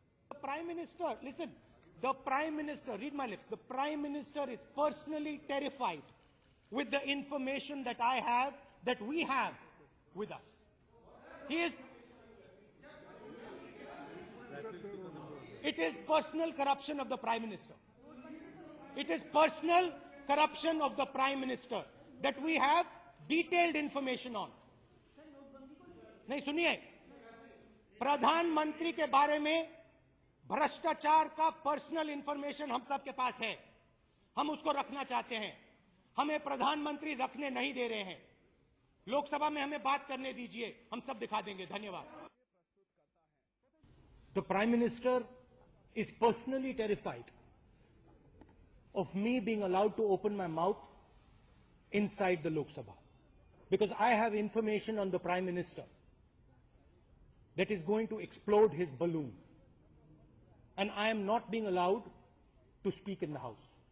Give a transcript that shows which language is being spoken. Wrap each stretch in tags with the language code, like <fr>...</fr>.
<en>The Prime Minister, listen, the Prime Minister, read my lips, the Prime Minister is personally terrified with the information that I have, that we have with us. It is personal corruption of the Prime Minister. It is personal corruption of the Prime Minister that we have detailed information on.</en> <hi>नहीं सुनिए, प्रधानमंत्री के बारे में भ्रष्टाचार का personal information हम सब के पास है. हम उसको रखना चाहते हैं. हमें प्रधानमंत्री रखने नहीं दे रहे हैं. लोकसभा में हमें बात करने दीजिए, हम सब दिखा देंगे. धन्यवाद.</hi> <en>The Prime Minister is personally terrified of me being allowed to open my mouth inside the Lok Sabha, because I have information on the Prime Minister that is going to explode his balloon, and I am not being allowed to speak in the House.</en>